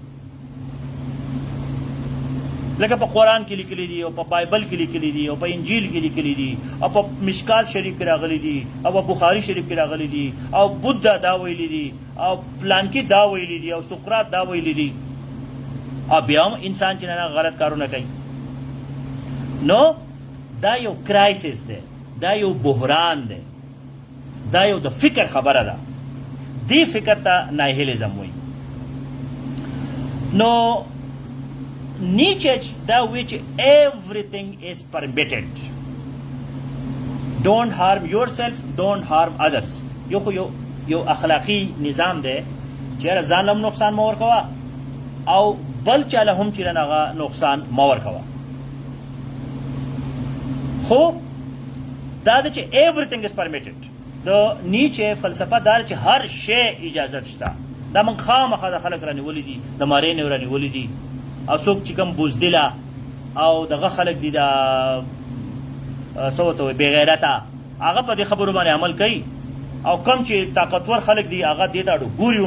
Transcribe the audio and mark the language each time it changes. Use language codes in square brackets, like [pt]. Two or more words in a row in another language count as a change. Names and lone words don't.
[ps] لکه په قرآن کې لیکلي دي او په بایبل کې لیکلي دي او په انجیل کې لیکلي دي او په مشکات شریف کې راغلي دي او په بخاري شریف کې راغلي دي او بودا دا ویلي دي او پلانکي دا ویلي دي او سقراط دا ویلي دي او بیا هم انسان چې نه غلط کارونه کوي نو دا یو کرایسس دی دا یو بحران دی دا یو د فکر خبره ده دې فکر ته ناهیلیزم وایي نو نیچه دا وایي چې [en] everything is permitted don't harm yourself don't harm others [ps] یو اخلاقی نظام دی چې یاره ځان له هم نقصان مه ورکوه او بل چا له هم چې هغه نقصان مه ورکوه خو دا ده چې [en] everything is permitted [ps] د نیچه فلسفه دا چې هر شی اجازت شته دا موږ خامخا د خلک رانیولي دي د مارۍ نه رانیولي دي او څوک چې کوم بزدله او دغه خلک دي د څه ورته وایي بېغیرته هغه په دې خبرو باندې عمل کوي او کم چې طاقتور خلک دي هغه دې ته اړو ګوري